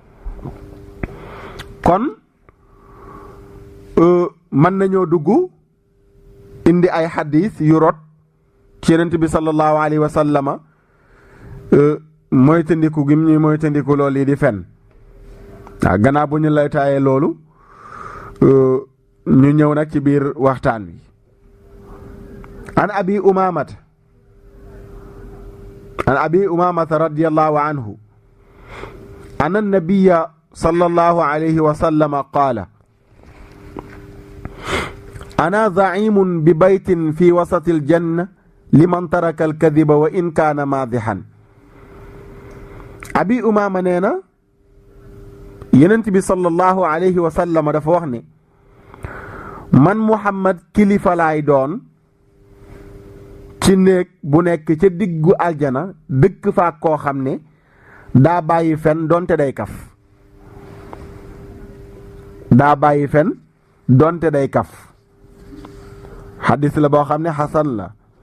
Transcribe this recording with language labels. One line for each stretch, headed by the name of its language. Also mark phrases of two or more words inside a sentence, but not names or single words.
Wolof: kon mën nañoo dugg indi ay xadis yu rot ci yenent bi
Arabic: صلى الله عليه وسلم
Wolof: moytandiku gim ñuy moytandiku loolu yi di fen waaw gannaaw bu ñu lay taayee loolu ñu ñëw nag ci biir waxtaan wi
Arabic: عن أبي أمامة رضي الله عنه أن النبي صلى الله عليه وسلم قال أنا زعيم ببيت في وسط الجنة لمن ترك الكذب وإن كان مازحا
Wolof: abi umama nee na yenent bi
Arabic: صلى الله عليه وسلم
Wolof: dafa wax ne man Muhammad kilifa laay doon ci néeg bu nekk ca diggu aljana dëkk fa koo xam ne daa bàyyi fen donte day kaf xadis la boo xam ne xasan la